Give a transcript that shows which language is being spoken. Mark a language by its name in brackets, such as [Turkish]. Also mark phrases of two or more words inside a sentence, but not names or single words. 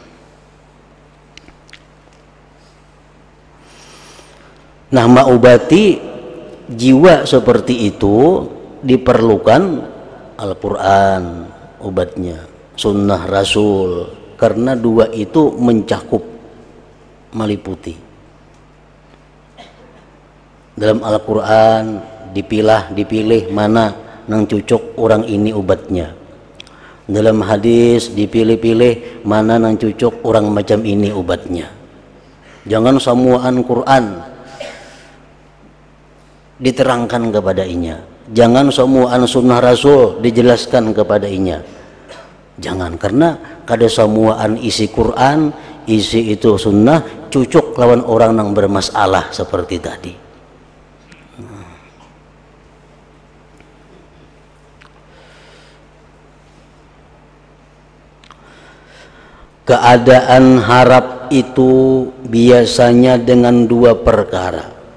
[Indonesian] Nah, mengobati jiwa seperti itu diperlukan Al-Quran obatnya, Sunnah Rasul, karena dua itu mencakup, meliputi. [Banjar] Dalam Al-Quran dipilih mana nang cucuk orang ini obatnya. Dalam hadis dipilih-pilih mana nang cucuk orang macam ini obatnya. Jangan semuaan Quran diterangkan kepada inya. Jangan semuaan Sunnah Rasul dijelaskan kepada inya. Jangan, karena kada semuaan isi Quran, isi itu sunnah cucuk lawan orang yang bermasalah seperti tadi. [Indonesian] Keadaan harap itu biasanya dengan dua perkara.